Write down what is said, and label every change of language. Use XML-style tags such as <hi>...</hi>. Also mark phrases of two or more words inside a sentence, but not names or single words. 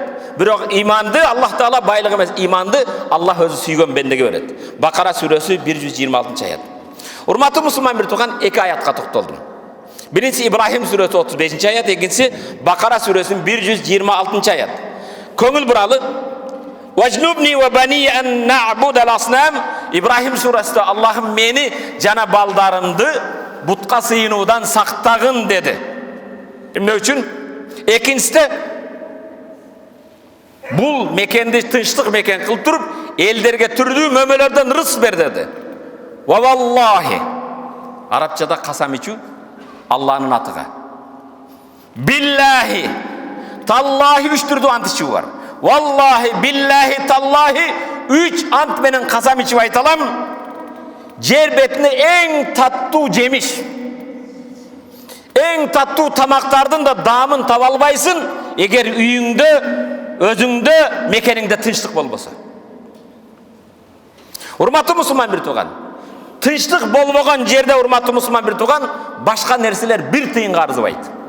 <ky>Бирок иманды Аллах Таала байлык эмес, иманды Аллах өзү сүйгөн бендеге берет. Бакара сүрөсү 126 аят. Урматтуу мусулман бир тууган, эки аятка токтолдум. Биринчи Ибрахим сүрөсү 35 аят, экинчи Бакара сүрөсүнүн 126 аят. Көңүл буралы.</ky> <ar>واجنبني وبني أن نعبد الأصنام,</ar> <ky>Ибрахим сүрөсүндө Аллахым мени жана балдарымды бутка сыйынуудан сактагын деди. Эмне үчүн? Экинчиде бул мекенди тынчтык мекен кылып туруп, элдерге түрдүү мөмөлөрдөн рызык бер деди.</ky> <ar>ووالله,</ar> <ky>арабчада касам ичүү Аллахнын атыга.</ky> <ar>بالله تالله,</ar> <ky>үч түрдүү ант ичүү бар.</ky> <ar>والله بالله تالله,</ar> <ky>үч ант менен касам ичип айталам. Жер бетине эң таттуу жемиш, эң таттуу тамактардын да даамын таба албайсың, эгер үйүңдө, өзүңдө, мекениңде тынчтык болбосо. Урматтуу мусулман бир тууган, тынчтык болбогон жерде, урматтуу мусулман бир тууган, башка нерселер бир тыйынга арзыбайт.</ky>